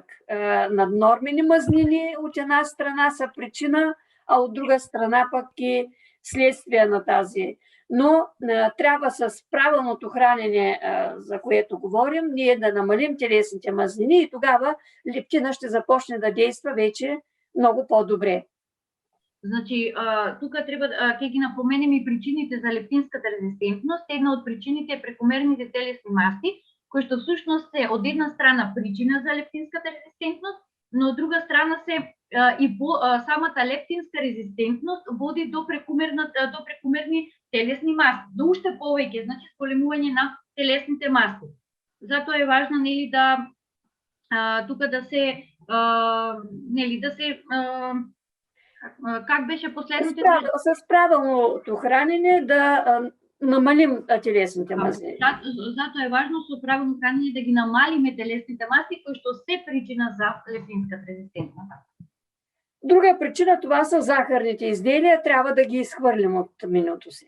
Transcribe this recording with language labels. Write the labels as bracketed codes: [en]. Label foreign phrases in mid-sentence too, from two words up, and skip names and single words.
[bg] Наднормени мазнини от една страна са причина, а от друга страна пък и следствие на тази. Но трябва с правилното хранене, за което говорим, ние да намалим телесните мазнини и тогава лептина ще започне да действа вече много по-добре. [mk] Значи, тука треба ќе ги напоменем и причините за лептинската резистентност. Една од причините е прекомерните телесни маси, кои што всушност се од една страна причина за лептинската резистентност, но од друга страна се самата лептинска резистентност води до прекомерни телесни маси, до уште повеќе, значи зголемување на телесните маси. Затоа е важно да тука да се [bg] как беше последното? С правилното хранене да намалим телесните маси. [mk] Затоа е важно со правилно хранене да ги намалиме телесните маси, кои што се причина за лептинската резистентност. [bg] Друга причина, това са захарните изделия, трябва да ги изхвърлим от менюто си.